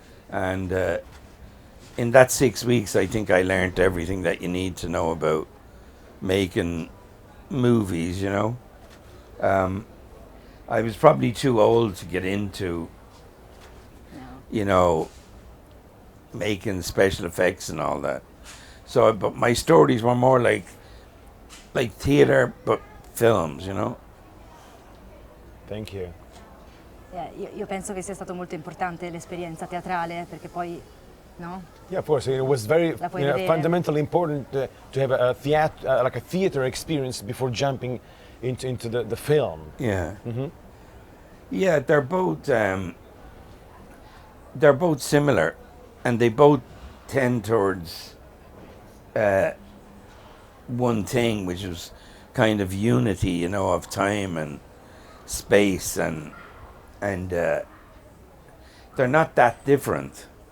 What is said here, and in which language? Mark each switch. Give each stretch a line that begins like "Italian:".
English: And in that 6 weeks, I think I learned everything that you need to know about making movies, I was probably too old to get into, making special effects and all that. So, but my stories were more like theatre, but films, Thank you.
Italian: Io penso che sia stato molto importante l'esperienza teatrale, perché poi, no?
English: Yeah, of course. It was very
Italian: La puoi vedere.
English: fundamentally important to have a theater experience before jumping into the film. Yeah. Yeah, they're both similar, and they both tend towards one thing, which is kind of unity, of time and space, and they're not that different.